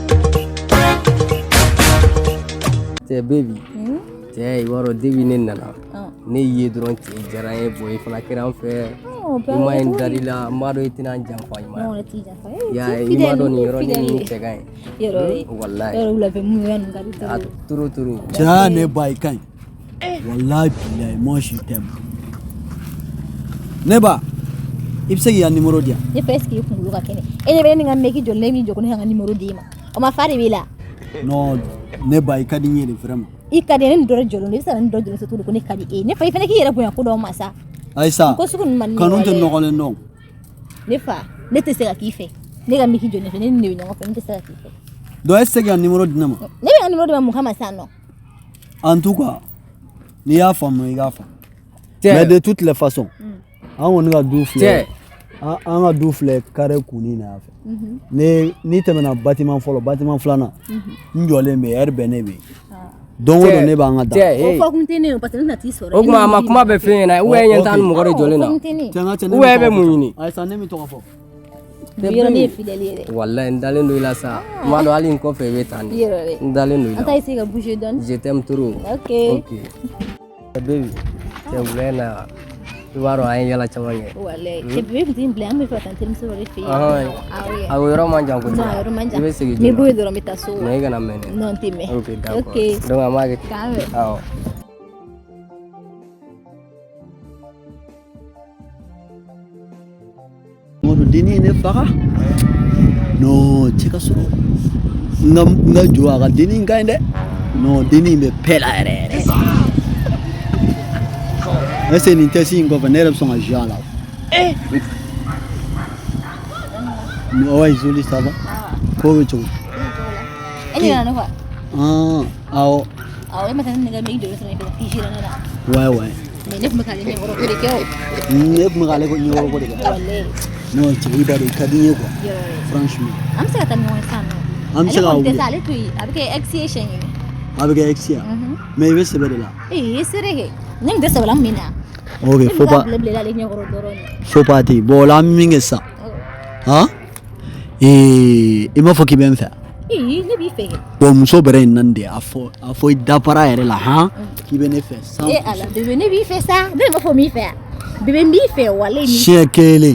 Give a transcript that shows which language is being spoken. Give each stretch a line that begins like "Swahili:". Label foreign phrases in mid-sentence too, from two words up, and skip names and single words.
Bambara: Cɛ baby cɛ i b'a dɔn depuis ne nana ne ye dɔrɔn cɛ diyara n ye bon i fana kɛra n fɛ i ma ye n dar'i la n b'a dɔn I tɛna n janfa i ma i m'a dɔn nin yɔrɔnin nin cɛ ka ɲi walayi turu cɛ ne ba I ka ɲi walayi bilayi
French: moi je t'aime
Bambara: ne ba I bɛ se k'i ka numéro di yan. Ne fɛ
French: est-ce que
Bambara: I kunkolo ka kɛnɛ e ɲɛ bɛ ne ni ka mec jɔ ne min jɔ ko ne ka n ka numéro d'e ma o ma fa de b'i la. Non ne ba I ka di n ye de vraiment. I ka di ne ni dɔ jɔlen don I bɛ se ka ne dɔ jɔlen sɔrɔ cogo di ko ne ka di e ne fa I fana k'i yɛrɛ bonya ko dɔw ma sa. Ayisa kanu tɛ nɔgɔlen dɔn. Ne fa ne tɛ se ka k'i fɛ ne ka mec jɔ ne fɛ ne ni ne bɛ ɲɔgɔn fɛ ne tɛ se ka k'i fɛ. Donc
French: est-ce que
Bambara: k'i ka numéro di ne ma. Ne bɛ n ka numéro di ma mun kama sisan nɔ.
French: En tout cas
Bambara: n'i y'a faamu I k'a faamu.
French: Mais de toutes les façons
Bambara: an kɔni ka du filɛ an ka du filɛ carré kunni na yan fɛ. N'i tɛmɛna bâtiment fɔlɔ bâtiment filanan n jɔlen bɛ heure bɛɛ ne bɛ yen. Don o don ne b'an ka da. O fɔ kun tɛ ne ye
French: parce que
Bambara: ne tɛna t'i sɔrɔ. O tuma a ma kuma bɛ fɛn ɲɛna
French: ou bien
Bambara: ɲɛ t'an ni mɔgɔ de jɔlen na.
French: Ou bien
Bambara: e bɛ mun ɲini. Ayisa ne min tɔgɔ fɔ. Yɔrɔ ne ye fidèle ye dɛ. Walayi n dalen don I la sa n b'a dɔn hali n kɔfɛ I bɛ tan de. N dalen don I la. An t'a essayer ka bouger dɔɔni.
French: Je t'aime trop. Ok.
Bambara: Baby cɛ wula na I b'a dɔn an ye yala caman kɛ. Walayi cɛ bébé kun tɛ n bila an bɛ fɛ ka taa n terimuso dɔ de fɛ yen. A yɔrɔ man jan kojugu. Non yɔrɔ man jan. I bɛ segin joona. Ni b'o ye dɔrɔn n bɛ taa so. Mais I kana mɛn dɛ. Non n tɛ mɛn.
French: Ok d'accord. Ok.
Bambara: Donc an b'a kɛ ten. K'an bɛn. Awɔ. Modu deni ne faga. Non cɛ ka sɔrɔ n ka jɔ a ka deni in ka ɲi dɛ. Non deni in bɛ bɛɛ la yɛrɛ yɛrɛ.
French: Est-ce que
Bambara: nin test in kɔfɛ ne yɛrɛ bɛ sɔn ka jouer a la.
French: Ouais joli ça va.
Bambara: Ko bɛ cogo. E ɲinɛna ne kɔ. Awɔ. Awɔ e ma taa ne ka mec jɔlen sɔrɔ ne fɛ k'i géré ne la. Ouais. Mais ne tun bɛ k'ale ɲɛkɔrɔ ko de kɛ o. Ne tun bɛ k'ale ɲɛkɔrɔ ko de kɛ. Walayi. Non cɛ I b'a dɔn I ka di n ye quoi.
French: Franchement.
Bambara: An bɛ se ka taa ɲɔgɔn ye sisan nɔ. An bɛ se ka wuli. Ale to yen a bɛ kɛ ex ye siɲɛ kelen. A bɛ kɛ ex ye. Mais I bɛ sɛbɛ de la. Seere kɛ ne tun tɛ sɛbɛ la min na.
French: Ok faut pas.
Bambara: Ne bɛ bila ale ɲɛkɔrɔ dɔrɔn.
French: Faut pas ten.
Bambara: Bon o la an bɛ min kɛ sisan. I m'a fɔ k'i bɛ n fɛ. Ne b'i fɛ kɛ. Bon muso bɛrɛ in nan de a fɔ I dafara yɛrɛ la k'i bɛ ne fɛ. Ala bébé ne b'i fɛ sa ne m'a fɔ min fɛ yan. Bébé n b'i fɛ walayi. Siɲɛ kelen.